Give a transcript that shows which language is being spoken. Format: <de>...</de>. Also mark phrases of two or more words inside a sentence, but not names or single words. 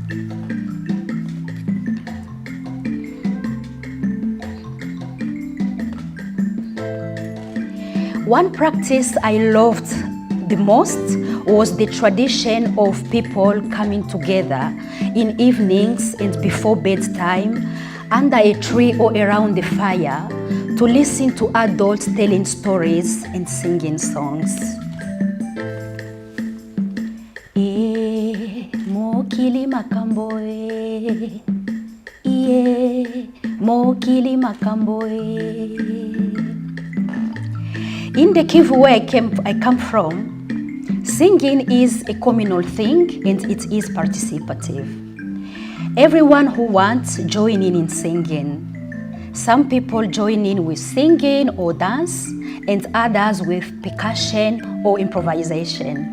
<en>One practice I loved the most was the tradition of people coming together in evenings and before bedtime under a tree or around the fire to listen to adults telling stories and singing songs.</en> <ln>Mokili makamboe, mokili makamboe.</ln> <en>In the Kivu where I come from, singing is a communal thing and it is participative. Everyone who wants join in singing. Some people join in with singing or dance and others with percussion or improvisation.</en>